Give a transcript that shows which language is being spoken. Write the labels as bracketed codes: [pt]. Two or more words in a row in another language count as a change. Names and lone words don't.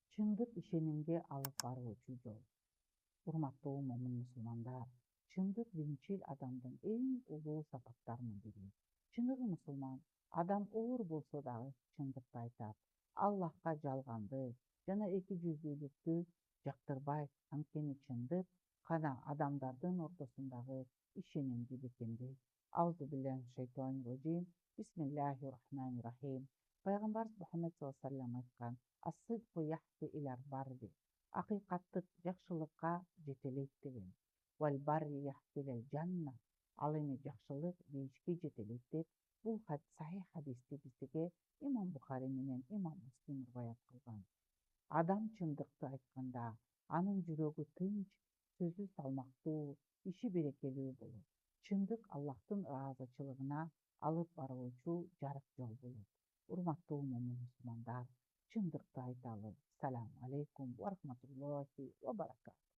[ky] Чындык ишенимге алып баруучу жол. Урматтуу момун мусулмандар, чындык динчил адамдын эң улуу сапаттарынын бири. Чыныгы мусулман адам оор болсо дагы чындыкты айтат. Аллахка жалганды жана эки жүздүүлүктү жактырбайт. Анткени чындык гана адамдардын ортосундагы ишенимди бекемдейт. [ar] Аузубиллахи. بسم الله الرحمن الرحيم. [ky] Пайгамбарыбыз Мухаммед [ar] صلى الله عليه وسلم [ky] айткан: [ar] "الصدق يهدي إلى البر". [ky] Акыйкаттык жакшылыкка жетелейт деген. [ar] "والبر يهدي إلى الجنة". [ky] Ал эми жакшылык бейишке жетелейт деп бул сахих хадисти бизге имам Бухари менен имам Муслим риваят кылган. Адам чындыкты айтканда анын жүрөгү тынч, сөзү салмактуу, иши берекелүү болот. Чындык Аллахтын ыраазычылыгына алып баруучу жарык жол болот. Урматтуу момун мусулмандар, чындыкты айталы. [ar] سلام عليكم ورحمة الله وبركاته.